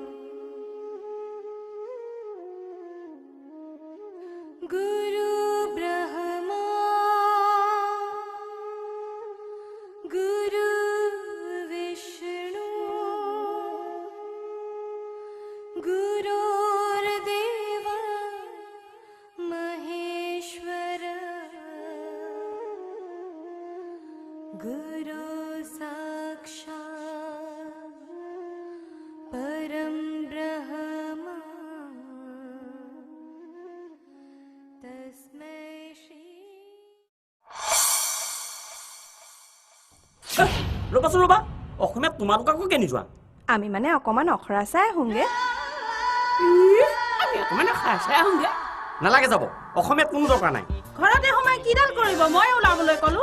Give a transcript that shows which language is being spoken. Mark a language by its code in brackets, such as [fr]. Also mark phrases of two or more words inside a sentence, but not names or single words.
[sa] गुरु ब्रह्मा गुरु विष्णु गुरुर्देव महेश्वर गुरु साक्षात् परम ब्रह्म तस्मै श्री [as] ৰবা অসমীয়াত তোমালোককো কেনি যোৱা আমি মানে অকমান অখৰা চাই আহোঁগে নালাগে যাব অসমীয়াত কোনো দৰকাৰ নাই ঘৰতে সোমাই কিডাল কৰিব মই ওলাবলৈ ক'লো